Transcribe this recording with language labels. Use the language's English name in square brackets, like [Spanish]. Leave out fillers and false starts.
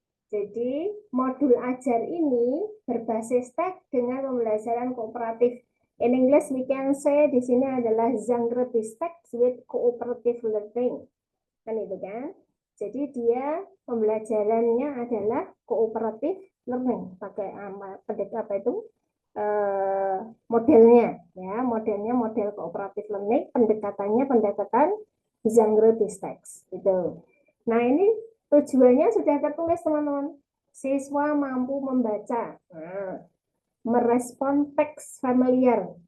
[Indonesian] Jadi, modul ajar ini berbasis teks dengan pembelajaran kooperatif. [English] In English, we can say [Indonesian] di sini adalah [English] Zangrebis text with cooperative learning. [Indonesian] Kan itu kan? Jadi, dia pembelajarannya adalah cooperative learning. Pakai apa itu? Modelnya. Ya, modelnya model cooperative learning. Pendekatan Zangrebis text. Gitu. Nah, ini tujuannya sudah tertulis teman-teman. Siswa mampu membaca, merespon teks familiar.